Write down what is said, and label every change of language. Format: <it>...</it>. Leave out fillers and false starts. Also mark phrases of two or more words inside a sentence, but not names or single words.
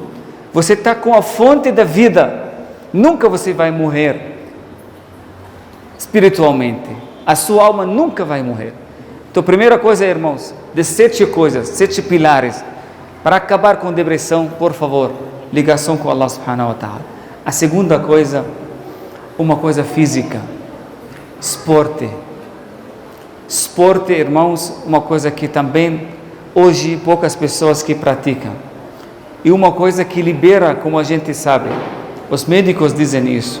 <pt>Você está com a fonte da vida. Nunca você vai morrer espiritualmente. A sua alma nunca vai morrer. Então, primeira coisa, irmãos, de 7 coisas, 7 pilares para acabar com depressão, por favor, ligação com</pt> <ar>الله سبحانه وتعالى.</ar> <pt>A segunda coisa, uma coisa física, esporte. Esporte, irmãos, uma coisa que também hoje poucas pessoas que praticam. E uma coisa que libera, como a gente sabe, os médicos dizem isso.</pt>